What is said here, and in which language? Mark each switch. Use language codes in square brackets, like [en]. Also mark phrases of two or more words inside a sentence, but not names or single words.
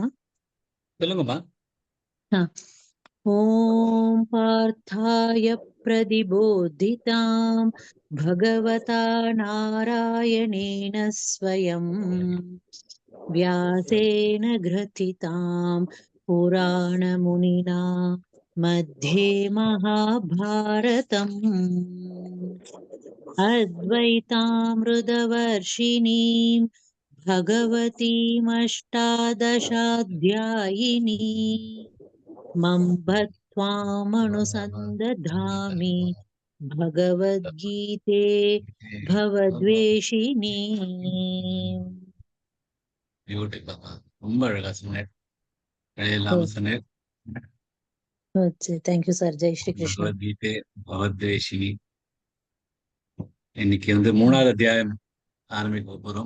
[ta] சொல்லுங்கம்மா. [sa] ॐ पार्थाय प्रतिबोधितां भगवता नारायणेन स्वयम् व्यासेन ग्रथितां पुराणमुनिना मध्ये महाभारतम् अद्वैतामृतवर्षिणीं भगवतीमष्टादशाध्यायिनी मम्ब त्वामनुसन्दधामि भगवद्गीते भवद्वेषिणी. [ta] பியூட்டிஃபுல்லா, ரொம்ப அழகா சொன்னேன். இல்லாம சொன்னேன். [en] thank you sir. [hi] जय श्री कृष्णा. [sa] भगवद्गीते भगवद्वेषिणी. [ta] இன்னைக்கு 3வது அத்தியாயம் ஆரம்பிக்க போறோம்.